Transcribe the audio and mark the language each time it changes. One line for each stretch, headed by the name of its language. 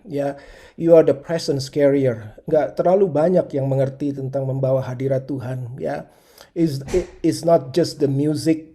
English: Ya, you are the presence carrier.
Indonesian: Nggak terlalu banyak yang mengerti tentang membawa hadirat Tuhan.
English: Ya, it's not just the music.